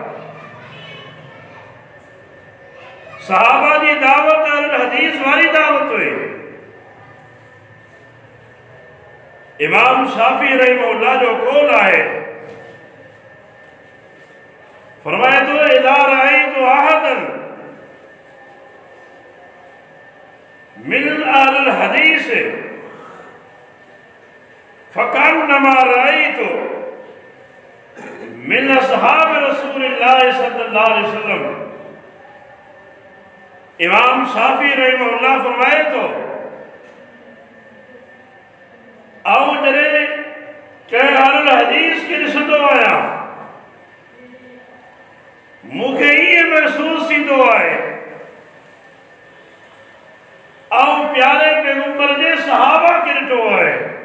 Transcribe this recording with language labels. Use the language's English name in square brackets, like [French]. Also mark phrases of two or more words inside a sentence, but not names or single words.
[Sindhi] सहाबा जी दावत अहलुल हदीस वारी दावत हुई। इमाम शाफी रहमहुल्लाह जो कौल आहे, फरमाए तो [Arabic] إذا رأيت أحدا من أهل الحديث فكأنما رأيت من أصحاب رسول الله صلى الله عليه وسلم. [Sindhi] इमाम शाफी रहमहुल्लाह फरमाए तो आऊं जॾहिं कंहिं अहलुल हदीस खे ॾिसंदो आहियां मूंखे ईअं महसूस थींदो आहे आऊं प्यारे पैगंबर जे सहाबा खे ॾिठो आहे।